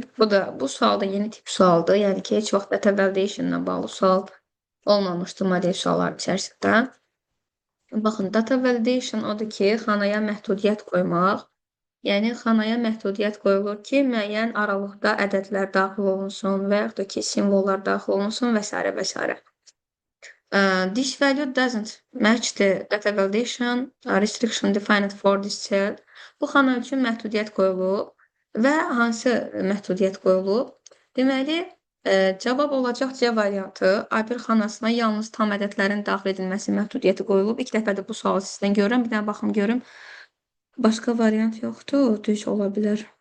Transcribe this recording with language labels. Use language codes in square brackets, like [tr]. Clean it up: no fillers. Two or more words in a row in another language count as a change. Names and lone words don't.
[az] Bu sual da yeni tip sualdır. Yəni ki, heç vaxt [en] data validation [az] ilə bağlı sual olmamışdı model suallar içərisində. Baxın, [en] data validation [az] odur ki, xanaya məhdudiyyət qoymaq. Yəni, xanaya məhdudiyyət qoyulur ki, müəyyən aralıqda ədədlər daxil olunsun və yaxud da ki, simvollar daxil olunsun və s. və s. [en] This value doesn't match the data validation restriction defined for this cell. [az] Bu xana üçün məhdudiyyət qoyulub və hansı məhdudiyyət qoyulub? Deməli, cavab olacaq C variantı. A1 xanasına yalnız tam ədədlərin daxil edilməsi məhdudiyyəti qoyulub. İlk dəfədir bu sualı sizdən görürəm. Bir dənə baxım görüm. Başqa variant yoxdur. Düz ola bilər.